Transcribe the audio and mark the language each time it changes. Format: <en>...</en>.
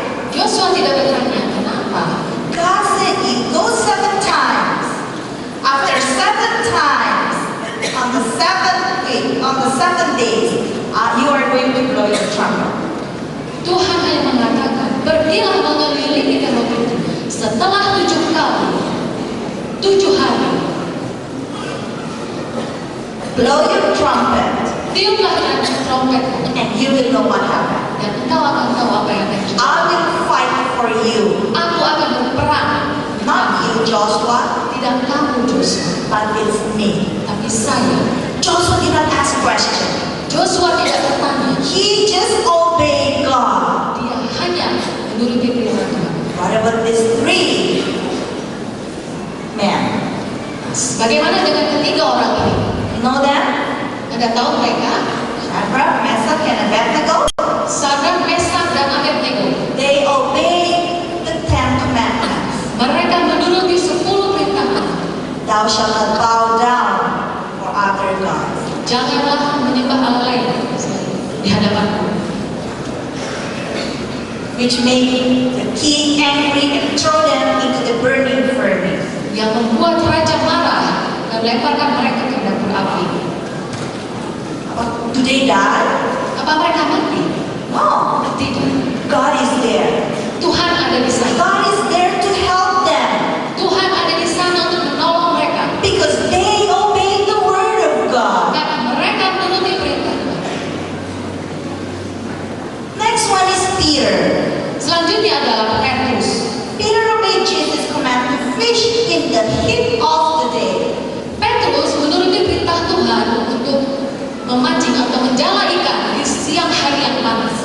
<id>Joshua tidak bertanya kenapa.</id> <en>God said, you go 7 times. After 7 times, on the seventh day, you are going to blow your trumpet.</en> <id>Tuhan hanya mengatakan, pergilah mengelilingi tembok itu. Setelah 7 kali, 7 hari,</id> <en>Blow your trumpet,</en> <id>tiuplah trompet</id> <en>and you will know what happened.</en> <id>Dan engkau akan tahu apa yang akan terjadi.</id> <en>I will fight for you.</en> <id>Aku akan berperang.</id> <en>Not you, Joshua,</en> <id>Tidak kamu Joshua,</id> <en>but it's me.</en> <id>tapi saya.</id> <en>Joshua did not ask question.</en> <id>Joshua tidak bertanya.</id> <en>He just obeyed God.</en> <id>Dia hanya menuruti perintah Tuhan.</id> <en>What about these three men?</en> <id>Bagaimana dengan ketiga orang ini?</id> <en>You know them?</en> <id>Anda tahu mereka?</id> <en>Shadrach, Meshach, and Abednego.</en> <id>Sadrak, Meshach, dan Abednego.</id> <en>They obeyed the 10 commandments.</en> <id>Mereka menuruti 10 perintah Allah.</id> <en>Thou shalt not bow down for other gods.</en> <id>Janganlah menyembah Allah lain di hadapanku.</id> <en>Which made the king angry and throw them into the burning furnace.</en> <id>Yang membuat raja marah dan lemparkan mereka ke dapur api.</id> <en>Do they die?</en> <id>Apa mereka mati?</id> <en>No.</en> <id>Tidak.</id> <en>God is there.</en> <id>Tuhan ada di sana.</id> <en>God is there to help them</en> <id>Tuhan ada di sana untuk menolong mereka.</id> <en>because they obeyed the word of God.</en> <id>Karena mereka menuruti perintah Tuhan.</id> <en>Next one is Peter.</en> <id>Selanjutnya adalah Petrus.</id> <en>Peter obeyed Jesus' command to fish in the heat of the day.</en> <id>Petrus menuruti perintah Tuhan untuk memancing atau menjala ikan di siang hari yang panas.</id>